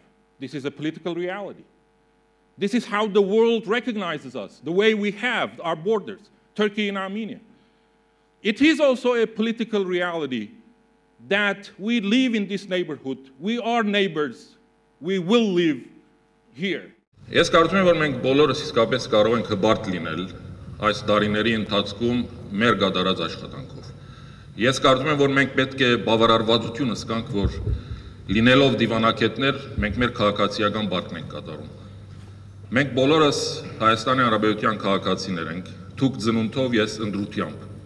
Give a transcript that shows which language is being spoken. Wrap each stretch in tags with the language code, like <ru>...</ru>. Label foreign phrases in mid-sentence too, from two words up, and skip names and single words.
<en>This is a political reality. This is how the world recognizes us, the way we have our borders, Turkey and Armenia. It is also a political reality that we live in this neighborhood. We are neighbors. We will live here.</en> <hy>Ես կարծում եմ, որ մենք բոլորս իսկապես կարող ենք հպարտ լինել այս տարիների ընթացքում մեր կատարած աշխատանքով։ Ես կարծում եմ, որ մենք պետք է բավարարվածություն զգանք, որ լինելով դիվանագետներ, մենք մեր քաղաքացիական բարգն ենք կատարում։ Մենք բոլորս Հայաստանի Հանրապետության քաղաքացիներ ենք, թուք ծնունդով, ես ընտրությամբ։</hy>